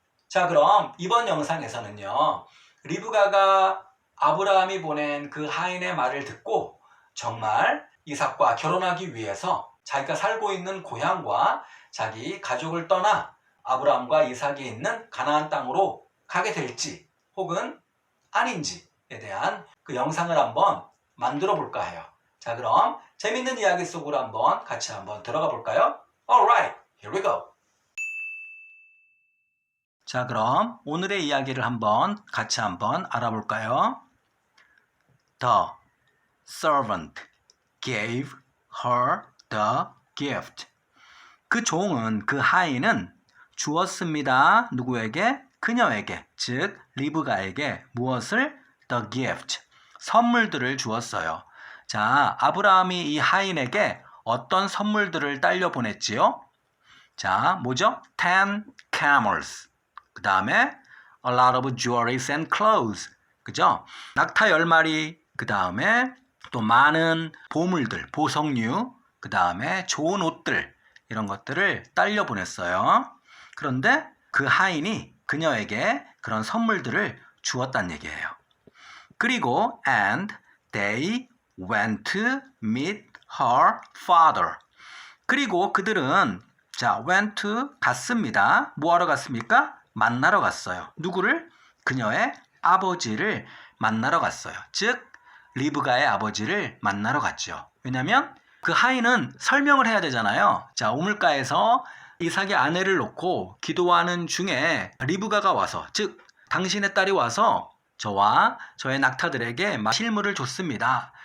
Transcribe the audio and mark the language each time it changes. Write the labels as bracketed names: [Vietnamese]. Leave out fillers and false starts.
[Korean] 자, 그럼 이번 영상에서는요. 리브가가 아브라함이 보낸 그 하인의 말을 듣고 정말 이삭과 결혼하기 위해서 자기가 살고 있는 고향과 자기 가족을 떠나 아브라함과 이삭이 있는 가나안 땅으로 가게 될지 혹은 아닌지에 대한 그 영상을 한번 만들어 볼까 해요. 자, 그럼 재밌는 이야기 속으로 한번 같이 한번 들어가 볼까요? [English] Alright, here we go. [Korean] 자, 그럼 오늘의 이야기를 같이 한번 알아볼까요? [English] The servant gave her the gift. [Korean] 그 종은, 그 하인은 주었습니다. 누구에게? 그녀에게, 즉 리브가에게 무엇을? [English] The gift. [Korean] 선물들을 주었어요. 자, 아브라함이 이 하인에게 어떤 선물들을 딸려 보냈지요? 자, 뭐죠? [English] 10 camels. [Korean] 그 다음에 [English] a lot of jewelries and clothes. [Korean] 그죠? 낙타 10마리, 그 다음에 또 많은 보물들, 보석류, 그 다음에 좋은 옷들, 이런 것들을 딸려 보냈어요. 그런데 그 하인이 그녀에게 그런 선물들을 주었다는 얘기예요. 그리고 [English] and they went to meet her father. [Korean] 그리고 그들은 [English] went to [Korean] 갔습니다. 뭐하러 갔습니까? 만나러 갔어요. 누구를? 그녀의 아버지를 만나러 갔어요. 즉 리브가의 아버지를 만나러 갔죠. 왜냐하면 그 하인은 설명을 해야 되잖아요. 자, 우물가에서 이삭의 아내를 놓고 기도하는 중에 리브가가 와서, 즉 당신의 딸이 와서 저와 저의 낙타들에게 마실 물을 줬습니다.